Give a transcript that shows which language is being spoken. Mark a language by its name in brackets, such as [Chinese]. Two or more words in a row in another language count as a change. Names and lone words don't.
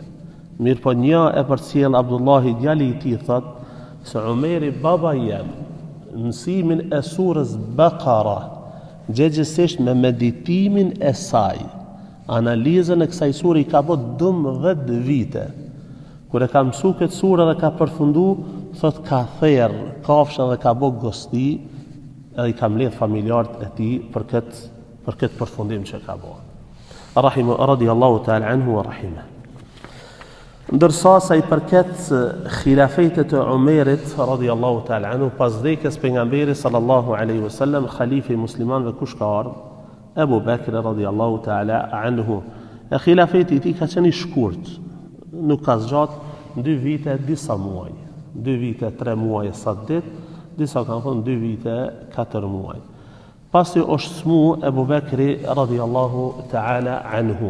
[Albanian] Mirë po një e përcjell Abdullahi djali i tij, thot se Umeri baba jam mësimin e surës Baqara gjegjesisht me meditimin e saj, analizën e kësaj sure i ka bërë 12 vite. Kur e ka mësu këtë sure dhe ka përfundu, thot ka therë kafshën dhe ka bërë gosti, edhe i ka mbledh familjarët e tij për këtë përfundim që ka bërë. [Arabic] رضي الله تعالى عنه ورحمه. [Albanian] Ndërsa sa i përket khilafetet e Umerit [Arabic] رضي الله تعالى عنه, [Albanian] pas vdekjes pejgamberit [Arabic] صلى الله عليه وسلم, [Albanian] khalifi i muslimanëve kush ka ardhur? [Arabic] أبو بكر رضي الله تعالى عنه. [Albanian] E khilafeti i tij ka qenë i shkurt, nuk ka zgjat, 2 vite disa muaj, 2 vite 3 muaj sa ditë, disa kanë thënë 2 vite 4 muaj. Pasi është smu Abu Bakri [Arabic] رضي الله تعالى عنه.